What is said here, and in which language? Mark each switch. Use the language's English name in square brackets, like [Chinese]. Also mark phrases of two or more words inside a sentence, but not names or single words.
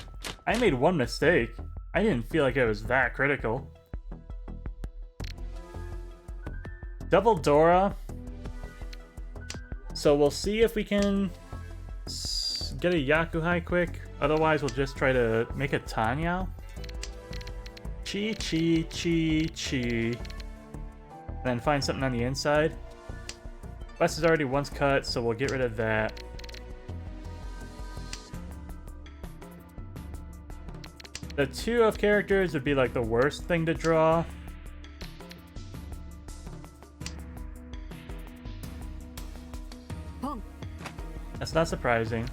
[English] I made one mistake. I didn't feel like it was that critical. Double Dora. So we'll see if we can get a Yakuhai quick. Otherwise, we'll just try to make a Tanyao. Chi, chi, chi, chi. And then find something on the inside. West is already once cut, so we'll get rid of that. The 2 of characters would be like the worst thing to draw. That's not surprising.